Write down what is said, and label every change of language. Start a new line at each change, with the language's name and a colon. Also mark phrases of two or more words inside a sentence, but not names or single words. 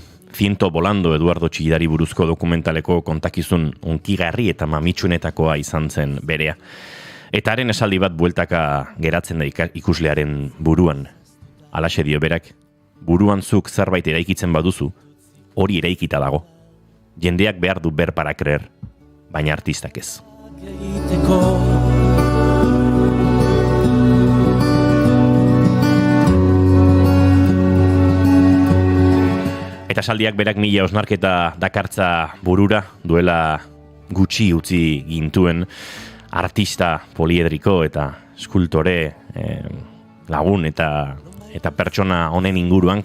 Basque: Ciento Volando Eduardo Chillidari buruzko dokumentaleko kontakizun unkigarri eta mamitsuenetakoa izan zen berea. Eta haren esaldi bat bueltaka geratzen da ikuslearen buruan. Halaxe dio berak, buruan zuk zerbait eraikitzen baduzu, hori eraikita dago. Jendeak behar du
Spanish: ber para creer,
Basque: baina artistak ez. Eta esaldiak berak mila osnarketa dakartza burura, duela gutxi utzi gintuen artista poliedriko eta eskultore lagun eta pertsona honen inguruan.